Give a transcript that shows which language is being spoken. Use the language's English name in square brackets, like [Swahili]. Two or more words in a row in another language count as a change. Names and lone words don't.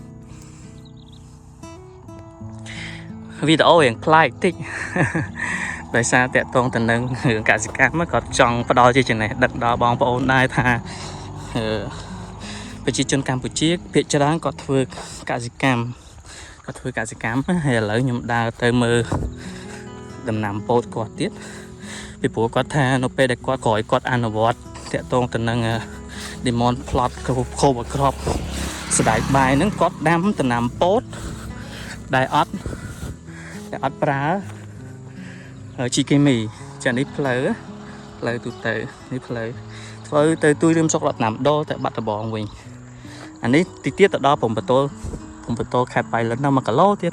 [Khmer] វីដេអូយ៉ាងប្លែកតិចដោយសារតាក់ទងទៅនឹងរឿងកសិកម្មគាត់ចង់ផ្ដល់ជាចំណេះដឹងដល់បងប្អូនដែរថាប្រជាជនកម្ពុជាភាគច្រើនគាត់ធ្វើកសិកម្មហើយឥឡូវខ្ញុំដើរទៅមើលដំ ណាំពោតគាត់ទៀតពីព្រោះគាត់ថានៅពេលដែលគាត់ក្រោយគាត់អនុវត្តតាក់ទងទៅនឹង [English] demand plot cover crop [Khmer] សណ្តែកបាយហ្នឹងគាត់ដាំ ដំណាំពោតដែលអត់ប្រើជីគីមីចានេះផ្លូវទូទៅនេះផ្លូវធ្វើទៅទួយរៀមស្រុករតន មណ្ឌលទៅបាត់ដំបងវិញអានេះទីទៀតទៅដល់ព្រំបន្ទល់ខេត្តប៉ៃលិនដល់1គីឡូទៀត